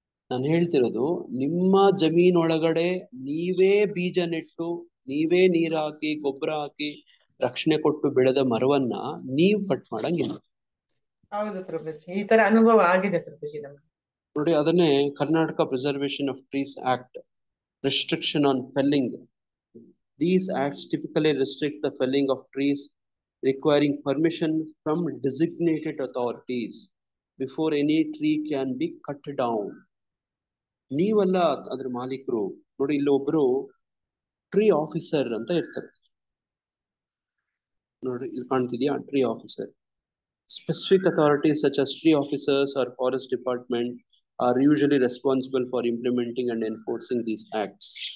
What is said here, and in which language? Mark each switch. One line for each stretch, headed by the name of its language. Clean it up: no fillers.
Kannada: ನಾನು ಹೇಳ್ತಿರೋದು, ನಿಮ್ಮ ಜಮೀನೊಳಗಡೆ ನೀವೇ ಬೀಜ ನೆಟ್ಟು, ನೀವೇ ನೀರು ಹಾಕಿ, ಗೊಬ್ಬರ ಹಾಕಿ, ರಕ್ಷಣೆ ಕೊಟ್ಟು ಬೆಳೆದ ಮರವನ್ನ ನೀವು ಕಟ್ ಮಾಡಂಗಿಲ್ಲ. ಹೌದು ಪ್ರಭುಜಿ, ಈ ತರ ಅನುಭವ ಆಗಿದೆ ಪ್ರಭುಜಿ ನಮ್ಗೆ ನೋಡಿ.
English: ಅದನ್ನೇ Karnataka preservation of trees act, restriction on felling. These acts typically restrict the felling of trees, requiring permission from designated authorities before any tree can be cut down.
Kannada: ನೀವಲ್ಲ ಅದ್ರ ಮಾಲೀಕರು ನೋಡಿ. ಇಲ್ಲಿ ಒಬ್ರು ಟ್ರೀ ಆಫೀಸರ್ ಅಂತ ಇರ್ತಾರೆ ನೋಡಿ ಇಲ್ಲಿ ಕಾಣ್ತಿದ್ಯಾ, tree officer.
English: Specific authorities such as tree officers or forest department are usually responsible for implementing and enforcing these acts.